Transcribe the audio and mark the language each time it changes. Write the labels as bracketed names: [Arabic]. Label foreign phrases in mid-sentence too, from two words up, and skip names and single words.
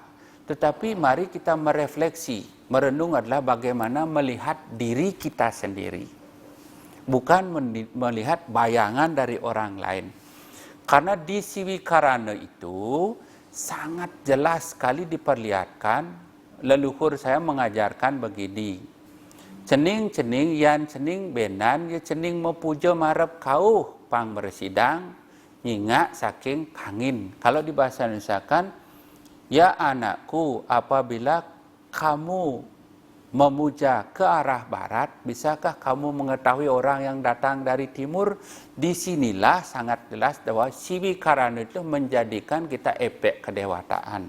[Indonesian] Tetapi mari kita merefleksi. Merenung adalah bagaimana melihat diri kita sendiri, bukan melihat bayangan dari orang lain. Karena di siwikarana itu sangat jelas sekali diperlihatkan, leluhur saya mengajarkan begini, [Balinese] cening-cening yan cening benan, ya cening mepuja marep kauh pang bersidang, nyingak saking kangin. [Indonesian] Kalau di bahasa Indonesia kan, ya anakku, apabila kamu memuja ke arah barat, bisakah kamu mengetahui orang yang datang dari timur? Disinilah sangat jelas bahwa siwikarana itu menjadikan kita efek kedewataan.